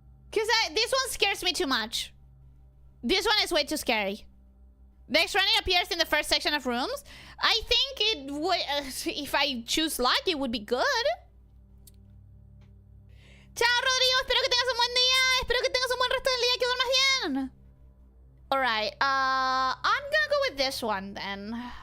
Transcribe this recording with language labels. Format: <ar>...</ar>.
<en>Because this one scares me too much. This one is way too scary. Next running appears in the first section of rooms. I think it would, if I choose luck, it would be good.</en> <es>Chao, Rodrigo. Espero que tengas un buen día. Espero que tengas un buen resto del día. Que duermas bien.</es> <en>Alright. I'm gonna go with this one then.</en>